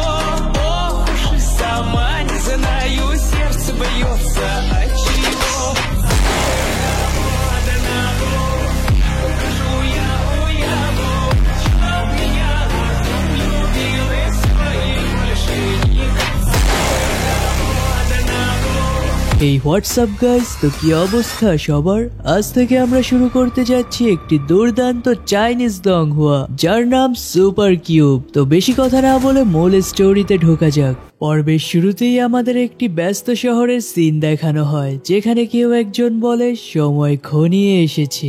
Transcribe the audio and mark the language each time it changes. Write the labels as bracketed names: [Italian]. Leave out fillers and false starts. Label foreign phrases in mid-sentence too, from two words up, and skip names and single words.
[Russian] Ох уж и сама не знаю, сердце бьется от чего. Ухожу я, уяву, чтоб меня любил и своих больше никогда. [Bangla] এই [English] What's up guys, [Bangla] তো কি অবস্থা সবার? আজ থেকে আমরা শুরু করতে যাচ্ছি একটি দুর্দান্ত চাইনিজ দংহুয়া, যার নাম সুপার কিউব। তো বেশি কথা না বলে মূল স্টোরিতে ঢোকা যাক। পর্বের শুরুতেই আমাদের একটি ব্যস্ত শহরের সিন দেখানো হয়, যেখানে কেউ একজন বলে সময় ঘনিয়ে এসেছে।